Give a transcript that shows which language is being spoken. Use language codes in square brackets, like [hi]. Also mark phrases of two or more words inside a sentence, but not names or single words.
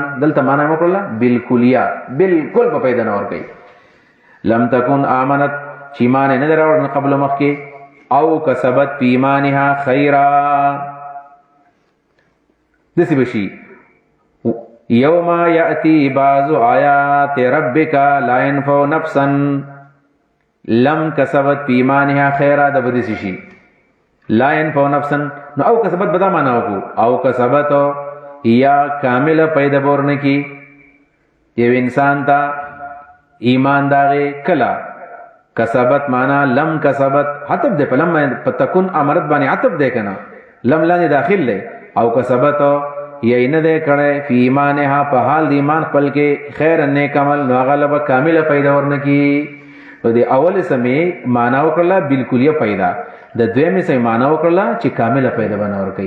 [ps] دلته معنا یې وکړله بالکلیه، بالکل به پیدا نه ورکوي. [ar] لم تکن آمنت [ps] چې ایمان یې نه دی راوړی قبل مخکې، [ar] او کسبت فی ایمانها خیرا. [ps] داسې به شي [ar] یوم یأتی بعض آیات ربک لا ینفع نفسا لم کسبت فی ایمانها خیرا. [ps] دا به داسې شي [ar] لا ینفع نفسا. [ps] نو [ar] او کسبت [ps] به دا معنا وکړو، [ar] او کسبت [ps] یا کامله پیدا به ورنه کي یو انسان ته ایمان د هغې کله. کسبت معنا [ar] لم کسبت [ps] عطف دی په لم، په [ar] تکون امرت [ps] باندې عطف دی که نه، لم لاندې داخل دی. [ar] او کسبت [ps] یې نه دی کړی [ar] فی ایمانها [ps] په حال د ایمان خپل کې خیر نیک عمل، نو هغه له به کامله پیدا ورنه کي. نو د اول سمې معنا وکړله بالکلیه پیدا، د دویمې سمې معنا وکړله چې کامله پیدا به نه ورکوي.